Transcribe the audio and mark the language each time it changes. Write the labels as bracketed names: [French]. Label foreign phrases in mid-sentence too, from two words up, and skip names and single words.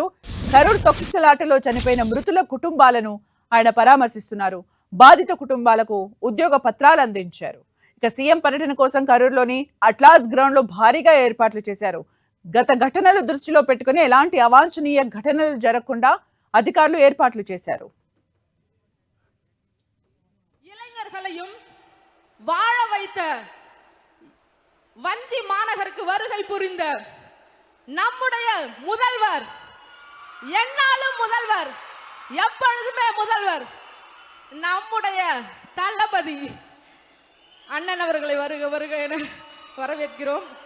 [Telugu] కరూర్ తొక్కిసలాటలో చనిపోయిన మృతుల కుటుంబాలను ఆయన పరామర్శిస్తున్నారు. బాధిత కుటుంబాలకు ఉద్యోగ పత్రాలు అందించారు. ఇక సీఎం పర్యటన కోసం కరూర్లోని అట్లాస్ గ్రౌండ్ లో భారీగా ఏర్పాట్లు చేశారు. గత ఘటనలు దృష్టిలో పెట్టుకుని ఎలాంటి అవాంఛనీయ ఘటనలు జరగకుండా అధికారులు ఏర్పాట్లు చేశారు. [Tamil] வாழ வைத்த வஞ்சி மாநகருக்கு வருகை புரிந்த நம்முடைய முதல்வர், என்னாலும் முதல்வர், எப்பொழுதுமே முதல்வர், நம்முடைய தளபதி அண்ணன் அவர்களை வருக வருக என வரவேற்கிறோம்.